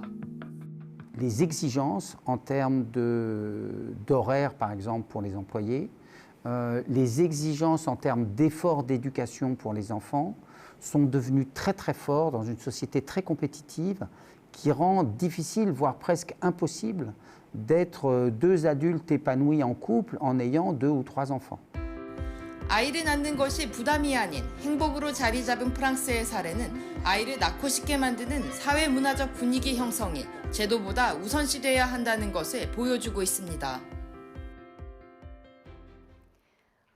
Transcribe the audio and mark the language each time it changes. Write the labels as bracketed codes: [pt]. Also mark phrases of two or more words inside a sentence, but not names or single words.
[fr] Les exigences en termes d'horaire, par exemple, pour les employés, les exigences en termes d'efforts d'éducation pour les enfants sont devenues très très fortes dans une société très compétitive qui rend difficile, voire presque impossible, d'être 2 adultes épanouis en couple en ayant 2 ou 3 enfants. [ko] 아이를 낳는 것이 부담이 아닌 행복으로 자리 잡은 프랑스의 사례는 아이를 낳고 싶게 만드는 사회 문화적 분위기 형성이 제도보다 우선시돼야 한다는 것을 보여주고 있습니다.